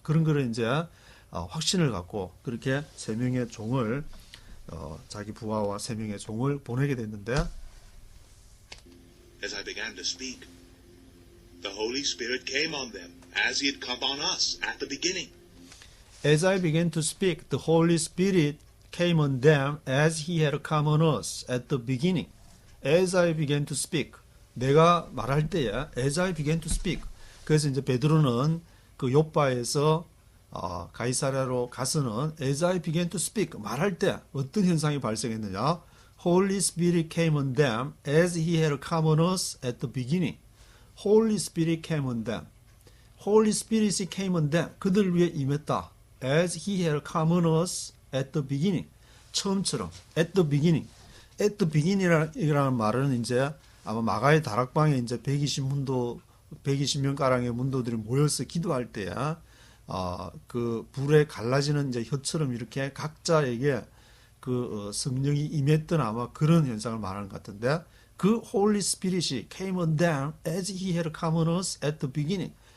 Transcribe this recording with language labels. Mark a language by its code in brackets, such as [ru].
[ko] 그런 거를 이제 확신을 갖고 그렇게 세 명의 종을 자기 부하와 세 명의 종을 보내게 됐는데 [en] As I began to speak, the Holy Spirit came on them as He had come on us at the beginning. As I began to speak, the Holy Spirit came on them as He had come on us at the beginning. As I began to speak, [ko] 내가 말할 때에 [en] as I began to speak. [ko] 그래서 이제 베드로는 그 요바에서 가이사랴로 가서는 [en] as I began to speak [ko] 말할 때 어떤 현상이 발생했느냐? [en] Holy Spirit came on them as He had come on us at the beginning. Holy Spirit came on them. Holy Spirit came on them. [ko] 그들 위에 임했다. [en] As He had come on us at the beginning. [ko] 처음처럼 [en] at the beginning. [ko] at the beginning이라는 말은 이제 아마 마가의 다락방에 이제 120명 가량의 문도들이 모여서 기도할 때에 그 불에 갈라지는 이제 혀처럼 이렇게 각자에게 그 성령이 임했던 아마 그런 현상을 말하는 것 같은데 그 Holy Spirit이 [en] came on them as He had come on us at the beginning.